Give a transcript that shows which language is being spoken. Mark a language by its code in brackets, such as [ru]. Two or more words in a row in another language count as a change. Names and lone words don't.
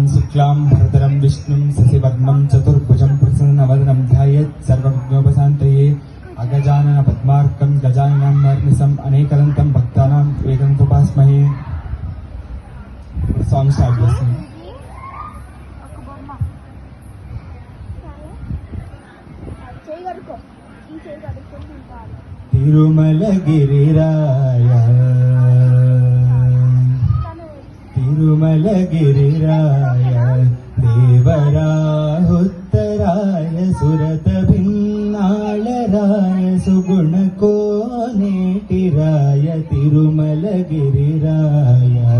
[sa] शुक्लां भरतरं विष्णुं शशिवर्णं चतुर्भुजं प्रसन्नवदनं ध्यायेत् सर्वविघ्नोपशान्तये अगजानन पद्मार्कं गजाननं वर्निशम् अनेकदन्तं भक्तानाम् एकदन्तमुपास्महे. [en] song start [te] చేస్తుంది. తిరుమలగిరిరాయ తిరుమలగిరిరాయ దేవరాహుత్తరాయ సురత భిన్నాళరాయ సుగుణ కోనేటిరాయ తిరుమలగిరిరాయ